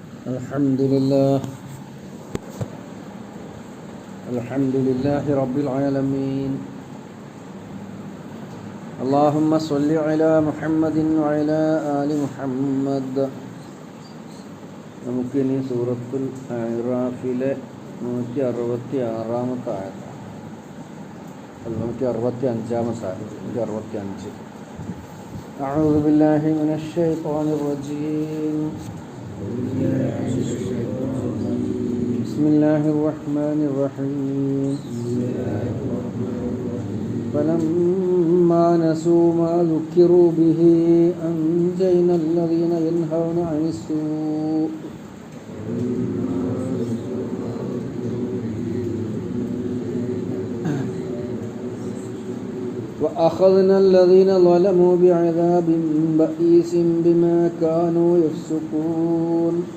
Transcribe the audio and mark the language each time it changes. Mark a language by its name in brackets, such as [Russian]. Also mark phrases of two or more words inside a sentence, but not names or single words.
[Arabic] الحمد لله رب العالمين. اللهم صل على محمد وعلى آل محمد. [Malayalam] നമുക്കിനി സൂറത്തുൽ അറാഫിലെ 166-ാമത്തെ ആയത്ത്, 165-ാമത്തെ ആയത്ത്, 165. [Arabic] أعوذ بالله من الشيطان الرجيم. بسم الله الرحمن الرحيم. فلما نسوا ما ذكروا به أنجينا الذين ينهون عن السوء وأخذنا الذين ظلموا بعذاب بئيس بما كانوا يفسقون.